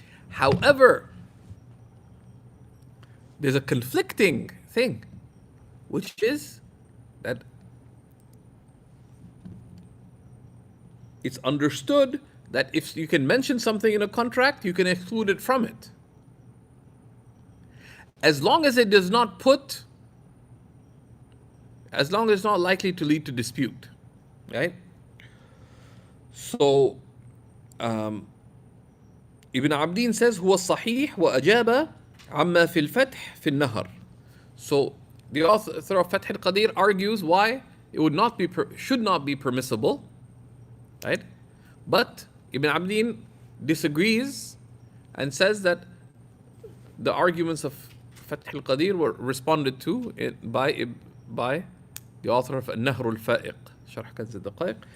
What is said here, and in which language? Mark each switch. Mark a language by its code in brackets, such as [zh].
[en] However, there's a conflicting thing, which is that it's understood that if you can mention something in a contract, you can exclude it from it. As long as it does not put, as long as it's not likely to lead to dispute. Right? So, Ibn Abdin says, [ar] هو الصحيح وأجاب عما في الفتح في النهر. [en] So, the author of Fath al-Qadir argues why it would not be, should not be permissible. Right? But Ibn Abdin disagrees and says that the arguments of Fath al-Qadir were responded to by the author of An-Nahr al-Fa'iq, Sharh Kanz al-Daqaiq.